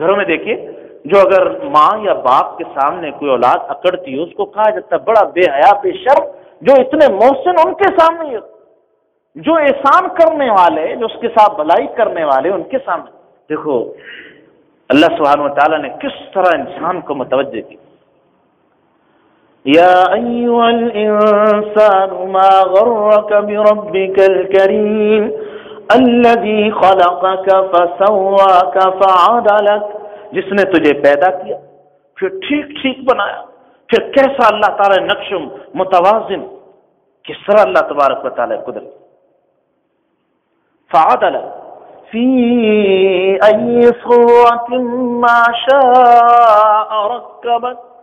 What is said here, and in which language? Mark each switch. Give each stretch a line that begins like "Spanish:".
Urdu: گھروں میں دیکھیے جو اگر ماں یا باپ کے سامنے کوئی اولاد اکڑتی ہے اس کو کہا جاتا ہے بڑا بے حیا بے شرم, جو اتنے محسن ان کے سامنے ہو, جو احسان کرنے والے جو اس کے ساتھ بھلائی کرنے والے ان کے سامنے. دیکھو اللہ سبحانہ و تعالیٰ نے کس طرح انسان کو متوجہ کی.
Arabic: یا ایھا الانسان ما غرک بربک الکریم الذی خلقک فسواک فعدلک,
Urdu: جس نے تجھے پیدا کیا پھر ٹھیک ٹھیک بنایا, پھر کیسا اللہ تعالیٰ نقشم متوازن, کس طرح اللہ تبارک و تعالیٰ قدرت.
Arabic: فعدل فی ای صورت ما شاء رکبت,